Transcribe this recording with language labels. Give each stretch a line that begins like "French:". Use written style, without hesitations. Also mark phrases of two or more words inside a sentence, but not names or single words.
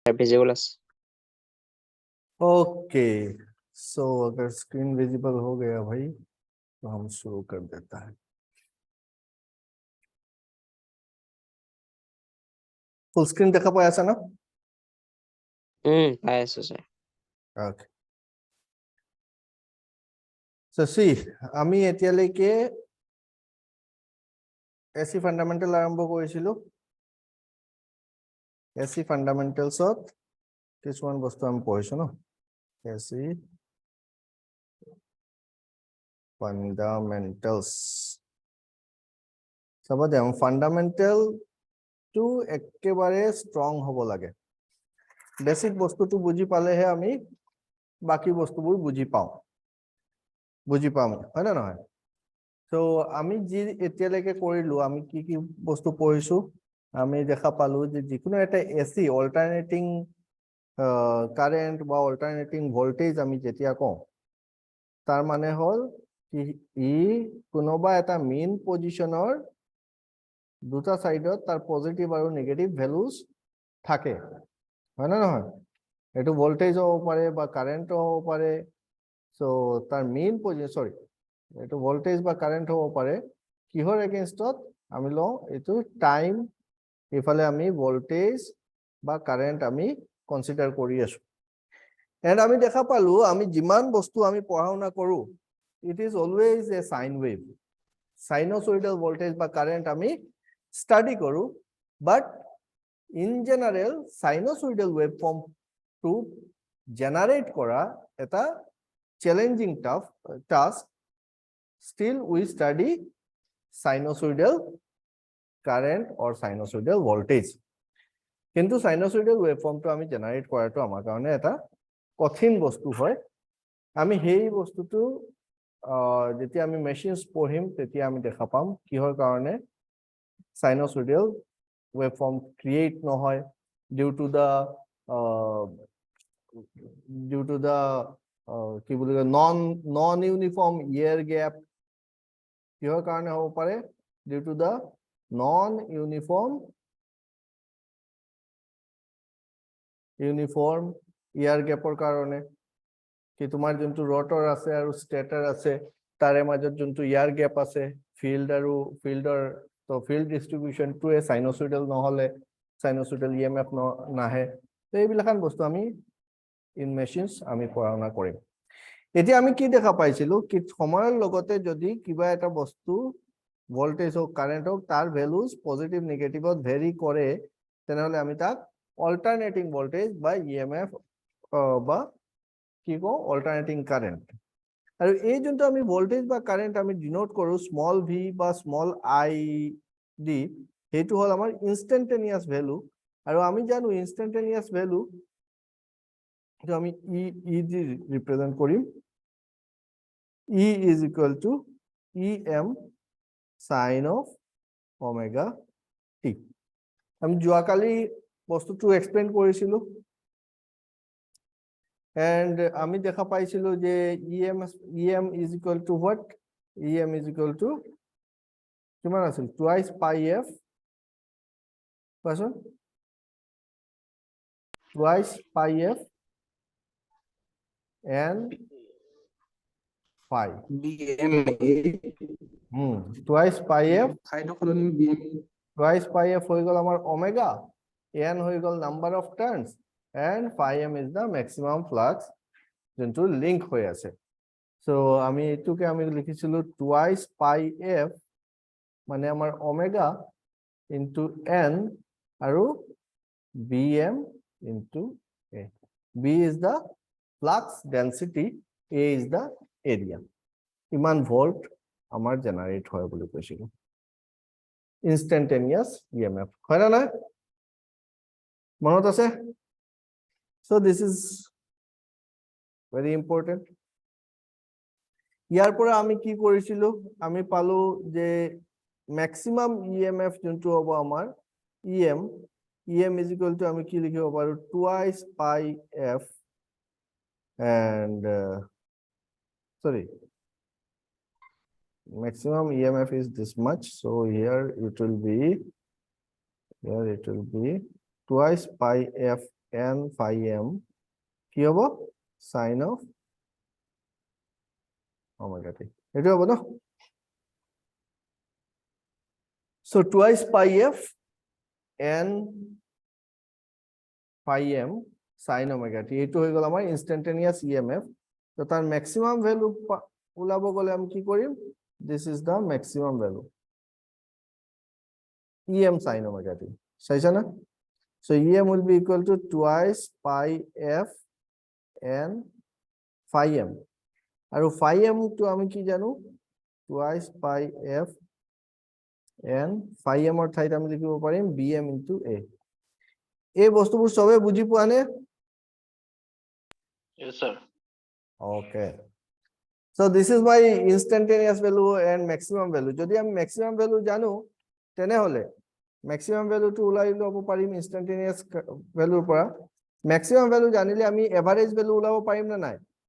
Assamese: विजिबल আছে
English: okay so
Hindi: अगर स्क्रीन विजिबल हो गया भाई तो हम शुरू कर देता है
English: full screen
Hindi: देखा पाया ऐसा ना
Assamese: পাই আছো স্যার
English: okay so see
Assamese: আমি এতিয়ালৈকে
English: AC fundamental
Assamese: আৰম্ভ কৰিছিলো এসি ফান্ডামেন্টালছত কিছুমান বস্তু আমি পঢ়িছো ন এসি ফান্ডামেন্টালস চাব দে ফান্ডামেন্টাল টু একেবাৰে ষ্ট্ৰং হ'ব লাগে বেসিক বস্তুটো বুজি পালেহে আমি বাকি বস্তুবোৰ বুজি পাম হয় না নহয় তো আমি যি এতিয়ালৈকে কৰিলো আমি কি কি বস্তু পঢ়িছো আমি দেখা পালো যে যিকোনো এটা
English: AC alternating current
Assamese: বা
English: alternating voltage
Assamese: আমি যেতিয়া কওঁ তাৰ মানে হল কি ই কোনোবা এটা মেইন পজিশনৰ দুটা সাইডত তাৰ পজিটিভ আৰু
English: negative values
Assamese: থাকে হয় না নহয় এটো ভোল্টেজ হ'ব পাৰে বা কারেন্ট হ'ব পাৰে সো তাৰ
English: main position sorry
Assamese: এটো ভোল্টেজ বা কারেন্ট হ'ব পাৰে কিহৰ এগেইনষ্টত আমি লওঁ এটো টাইম ইফালে আমি ভোল্টেজ বা কারেন্ট আমি কনসিডার কৰি আছো এন্ড আমি দেখা পালো আমি যিমান বস্তু আমি পঢ়াওনা কৰো ইট
English: is always a sine wave sinusoidal voltage
Assamese: বা কারেন্ট আমি স্টাডি কৰো
English: but in general sinusoidal waveform to generate
Assamese: করা এটা
English: challenging task still we study sinusoidal current or sinusoidal voltage
Assamese: কিন্তু সাইনোসয়েডাল ওয়েভফর্মটো আমি জেনারেট কৰাটো আমাৰ কাৰণে এটা কঠিন বস্তু হয় আমি সেই বস্তুটো যেতিয়া আমি মেচিনস পঢ়িম তেতিয়া আমি দেখা পাম কিহৰ কাৰণে
English: sinusoidal waveform create
Assamese: নহয়
English: due to the
Assamese: কি বুলি কয়
English: non uniform air gap
Assamese: কিহৰ কাৰণে হ'ব পাৰে
English: due to the non uniform
Assamese: ইয়ার গ্যাপৰ কাৰণে কি তোমাৰ যোনটো ৰটৰ আছে আৰু স্টেটৰ আছে তাৰে মাজত যোনটো ইয়ার গ্যাপ আছে ফিল্ড আৰু ফিল্ডৰ তো
English: field distribution to a sinusoidal
Assamese: নহলে
English: sinusoidal EMF
Assamese: নাহে তো এইবিলাখান বস্তু আমি
English: in machines
Assamese: আমি পঢ়াওনা কৰিম এতিয়া আমি কি দেখা পাইছিলো কি সময়ৰ লগতে যদি কিবা এটা বস্তু ভোল্টেজ হোক কারেন্ট হোক তার ভ্যালুজ পজিটিভ নেগেটিভত ভেরি করে তেনেহলে আমি তাক
English: alternating voltage
Assamese: বা ইএমএফ বা কি কওঁ
English: alternating current
Assamese: আৰু এই যোনটো আমি ভোল্টেজ বা কারেন্ট আমি ডিনোট কৰো
English: small V
Assamese: বা
English: small I
Assamese: ডি হেতু হল আমাৰ
English: instantaneous value
Assamese: আৰু আমি জানো
English: instantaneous value
Assamese: তো আমি ই দি রিপ্রেজেন্ট কৰিম
English: E is equal to EM sin of omega t
Assamese: আমি যোৱাকালি বস্তুটো এক্সপ্লেইন কৰিছিলো
English: and
Assamese: আমি দেখা পাইছিলো যে
English: EM is equal to what EM is equal to
Assamese: কিমান আছিল
English: twice pi f কোৱাচোন twice pi f and phi twice pi f twice pi f
Assamese: হৈ গল আমাৰ
English: omega n
Assamese: হৈ গল
English: number of turns and phi m is the maximum flux
Assamese: যোনটো লিংক হৈ আছে
English: সো
Assamese: আমি এটুকে আমি লিখিছিলো
English: twice pi f
Assamese: মানে আমাৰ
English: omega into n আৰু bm into a b is the flux density a is the area
Assamese: ইমান ভোল্ট আমাৰ জেনাৰেট হয় বুলি কৈছিলো ইনস্ট্যান্টেনিয়াস ইএমএফ হয় না না মনত আছে
English: so this is very important
Assamese: ইয়াৰ পৰা আমি কি কৰিছিলো আমি পালো যে
English: maximum EMF
Assamese: যোনটো হ'ব আমাৰ
English: EM is equal to
Assamese: আমি কি লিখিব পাৰো
English: twice pi f and sorry maximum EMF is this much so here it will be twice pi f n phi m
Assamese: কি হ'ব
English: sin of omega t
Assamese: এটো হ'ব ন
English: so twice pi f n phi m sin omega t
Assamese: এটো হৈ গল আমাৰ
English: instantaneous emf
Assamese: তো তার ম্যাক্সিমাম ভ্যালু ওলাব গলে আমি কি কৰিম
English: this is the maximum value em sin omega t
Assamese: চাইছা না
English: so em will be equal to twice pi f n phi m আৰু phi m to
Assamese: আমি কি জানো
English: twice pi f n phi m
Assamese: ৰ ঠাইত আমি লিখিব পাৰিম
English: bm into a
Assamese: এই বস্তুবোৰ সবে বুজি পোৱা নে
English: Yes, sir. okay so this is my instantaneous value and maximum value
Assamese: যদি আমি
English: maximum value
Assamese: জানো তেনেহলে
English: maximum value to
Assamese: ওলাই লব পাৰিম
English: instantaneous value পৰা maximum value
Assamese: জানিলে আমি
English: average value
Assamese: ওলাব পাৰিম না নাই